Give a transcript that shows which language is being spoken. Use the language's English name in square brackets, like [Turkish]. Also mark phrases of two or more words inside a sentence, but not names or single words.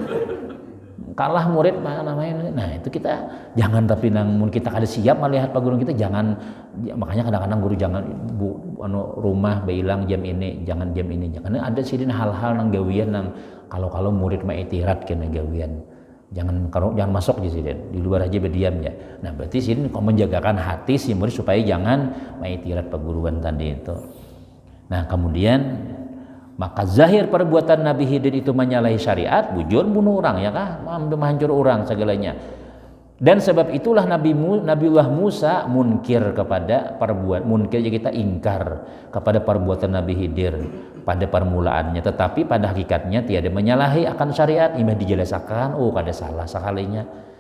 [Banjar] Kalah murid mana namanya. Nah itu kita jangan tapi namun kita kada siap melihat pak guru kita jangan ya, makanya kadang-kadang guru jangan rumah bilang jam ini jangan jam ini karena ada sini hal-hal nang gawian nang kalau murid mah itirat kena gawian jangan masuk di sini di luar aja berdiam ya. Nah berarti sini kau menjagakan hati si murid supaya jangan maitirat perguruan tadi itu. Nah kemudian maka zahir perbuatan Nabi Khidir itu menyalahi syariat, bujur bunuh orang ya kah, menghancur orang segalanya. [Indonesian] Dan sebab itulah Nabiullah Musa munkir kepada perbuatan munkir kita ingkar kepada perbuatan Nabi Khidir pada permulaannya, tetapi pada hakikatnya tiada menyalahi akan syariat, ini dijelaskan kada salah sekalinya.